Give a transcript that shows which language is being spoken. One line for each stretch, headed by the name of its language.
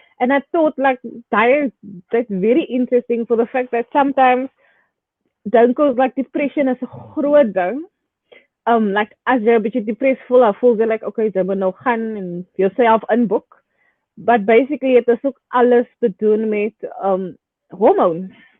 English: And I thought like that's very interesting for the fact that sometimes
Afrikaans: dink ons
English: like depression
Afrikaans: is 'n groot ding. Like as jy 'n bietjie depressed voel jy like okay, jy moet nou gaan en jouself inboek.
English: But basically
Afrikaans: het is ook alles te doen met hormones.